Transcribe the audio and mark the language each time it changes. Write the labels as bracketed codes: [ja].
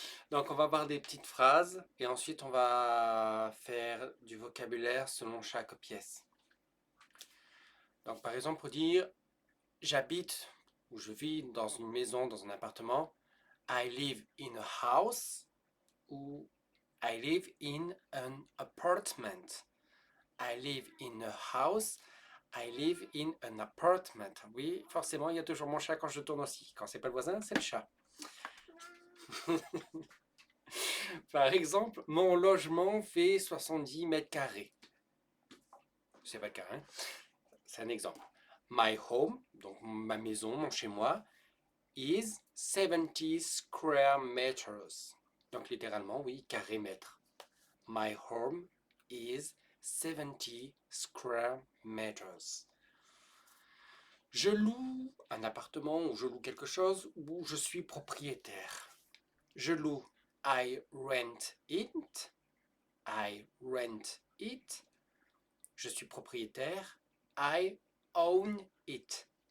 [fr] Donc on va avoir des petites phrases et ensuite on va faire du vocabulaire selon chaque pièce. Donc par exemple pour dire j'habite ou je vis dans une maison, dans un appartement, [en] I live in a house [fr] ou [en] I live in an apartment. I live in a house, I live in an apartment. [fr] Oui, forcément, il y a toujours mon chat quand je tourne aussi. Quand c'est pas le voisin, c'est le chat. Par exemple, mon logement fait 70 mètres carrés. C'est pas carré, hein? C'est un exemple. [en] My home, [fr] donc ma maison, mon chez moi, [en] is 70 square meters. [fr] Donc littéralement, oui, carré mètre. [en] My home is 70 square meters. [fr] Je loue un appartement ou je loue quelque chose où je suis propriétaire. Je loue. [en] I rent it. I rent it. [fr] Je suis propriétaire. [en] I own it.